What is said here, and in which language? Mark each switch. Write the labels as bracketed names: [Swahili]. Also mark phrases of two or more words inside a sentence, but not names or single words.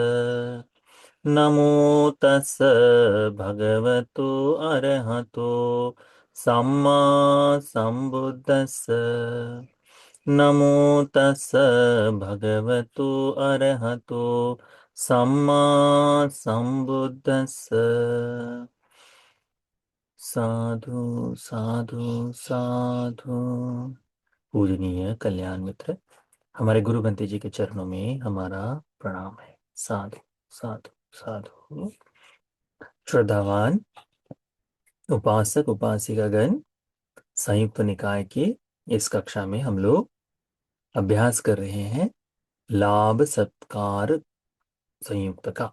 [Pali] नमो तस् भगवतो अरहतो सम्मा संबुद्दस्स। नमो तस् भगवतो अरहतो सम्मा संबुद्दस्स। साधु साधु साधु। [Hindi] पूजनीय कल्याण मित्र, हमारे गुरु बंते जी के चरणों में हमारा प्रणाम है। [Pali] साधु साधु साधु। [Hindi] श्रद्धावान उपासक उपासिकागण, संयुक्त निकाय के इस कक्षा में हम लोग अभ्यास कर रहे हैं लाभ सत्कार संयुक्त का।